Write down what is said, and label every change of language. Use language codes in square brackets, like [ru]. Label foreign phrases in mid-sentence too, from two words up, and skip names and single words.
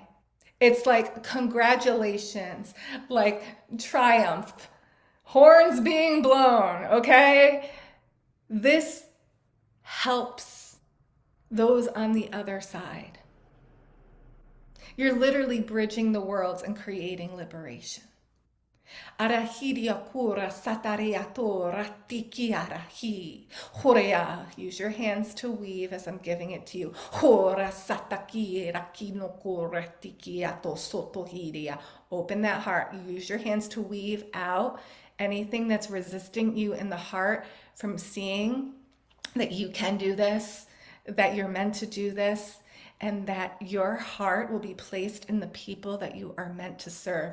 [en] It's like congratulations, like triumph, horns being blown, okay? This helps those on the other side. You're literally bridging the worlds and creating liberation. Arahiria kura satareato ratiki arahi. Horea, use your hands to weave as I'm giving it to you. Hora sataki rakino koratiki ato sotohiria. Open that heart. Use your hands to weave out anything that's resisting you in the heart from seeing that you can do this, that you're meant to do this, and that your heart will be placed in the people that you are meant to serve.